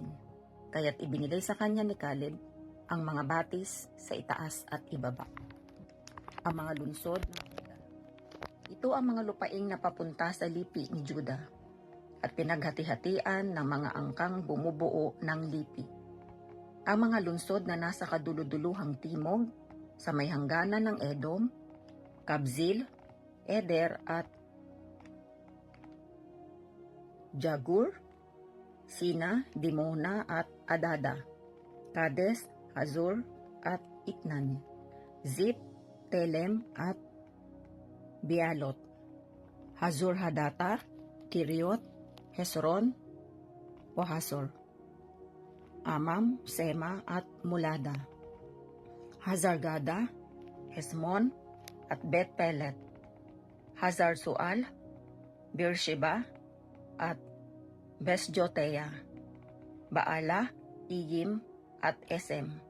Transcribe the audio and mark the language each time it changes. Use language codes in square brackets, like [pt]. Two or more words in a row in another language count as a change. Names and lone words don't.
[tl] Kaya't ibinigay sa kanya ni Caleb ang mga batis sa itaas at ibaba, ang mga lunsod. Ito ang mga lupaing na papunta sa lipi ni Juda at pinaghati-hatian ng mga angkang bumubuo ng lipi. Ang mga lungsod na nasa kaduluduluhang timog sa may hangganan ng Edom Kabzil, Eder at Jagur, Sina, Dimona at Adada, Kades, Hazor at Itnan, Zip, Telem at Bialot, Hazor Hadata, Kiriot, Hesron o Hazor, Amam, Sema at Mulada, Hazargada, Hesmon at Bet Pelet, Hazar Sual, Beersheba at Besjoteya, Baala, Iyim at Esem,